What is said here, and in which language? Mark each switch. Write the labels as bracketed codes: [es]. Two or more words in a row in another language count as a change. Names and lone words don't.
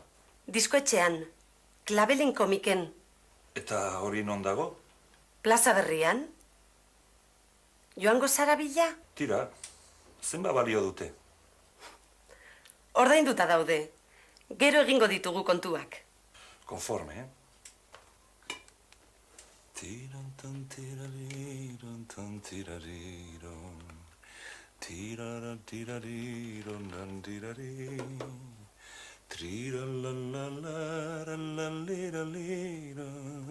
[eu] Diskoetxean, Klavelin komiken. Eta hori non dago? Plaza Berrian. Joango zara bila? Tira, zenba balio dute? Ordainduta daude. Gero egingo ditugu kontuak. Konforme, Tirantan tirariron tan tirariron. Tiraran tirariron nan tirari. Triralalalaralaliralira.